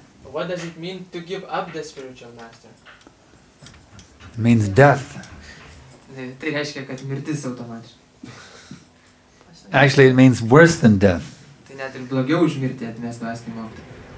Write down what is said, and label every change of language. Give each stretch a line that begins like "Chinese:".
English: What does it mean to give up the spiritual master? It means death.
Lithuanian: Tai reiškia, kad mirtis automatiškai.
English: Actually, it means worse than death.
Lithuanian: Tai net ir blogiau už mirtį atmest dvasinį mokytoją.